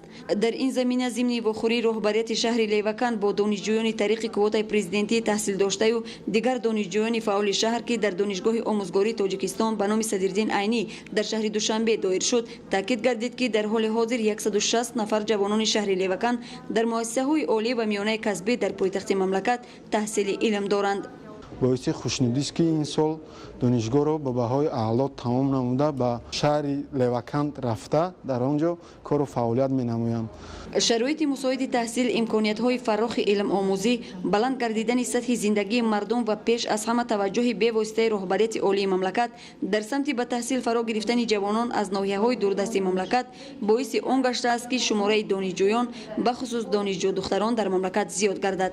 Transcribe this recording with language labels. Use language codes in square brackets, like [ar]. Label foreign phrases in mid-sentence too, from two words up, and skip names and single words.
[tg] در این زمینه ضمن وخوری رهبریت شهر لیوکند با دانشجویان طریق کوتای پرزیدنتی تحصیل داشته و دیگر دانشجویان فعال شهر که در دانشگاه آموزگاری تاجیکستان به نام صدرالدین عینی در شهر دوشنبه دایر شد، تاکید گردید که در حال حاضر 160 نفر جوانان شهر لیوکند در مؤسسه‌های عالی و میانه کسبی در پایتخت مملکت تحصیل علم دارند. боиси хушнудист ки ин сол донишгоҳро ба баҳои аъло тамом намуда ба шаҳри леваканд рафта дар он ҷо кору фаъолият менамоям. шароити мусоиди таҳсил, имкониятҳои фарохи илмомӯзӣ, баланд гардидани сатҳи зиндагии мардум ва пеш аз ҳама таваҷҷӯҳи бевоситаи роҳбарияти олии мамлакат дар самти ба таҳсил фаро гирифтани ҷавонон аз ноҳияҳои дурдасти мамлакат боиси он гаштааст ки шумораи донишҷӯён бахусус донишҷӯ духтарон дар мамлакат зиёд гардад.